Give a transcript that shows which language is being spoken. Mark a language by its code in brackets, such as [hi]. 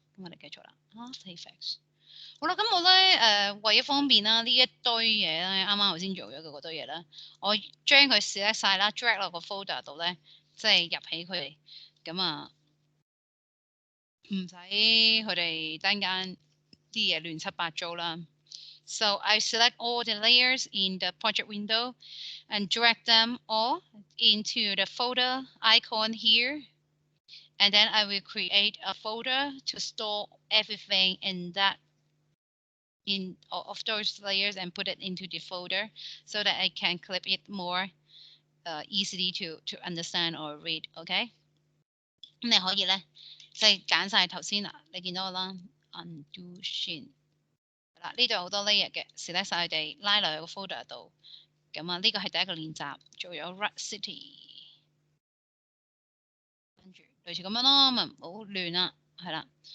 [yue] 咁我哋繼續啦，After Effects。好啦，咁我咧為咗方便啦，呢一堆嘢咧，啱啱頭先做咗嘅嗰堆嘢咧，我將佢 select 晒啦 ，drag 落個 folder 度咧，即係入起佢哋，咁啊唔使佢哋陣間啲嘢亂七八糟啦。 [en] So I select all the layers in the project window and drag them all into the folder icon here. And then I will create a folder to store everything in that of those layers and put it into the folder so that I can clip it more easily to understand or read. [yue] OK， 咁你可以咧即係揀晒頭先嗱，你見到我啦 ，undo 先嗱，呢度好多 layer 嘅，select 晒佢哋拉落去個 folder 度。咁啊，呢個係第一個練習，做咗 Red City， 跟住類似咁樣咯，咪唔好亂啦，係啦。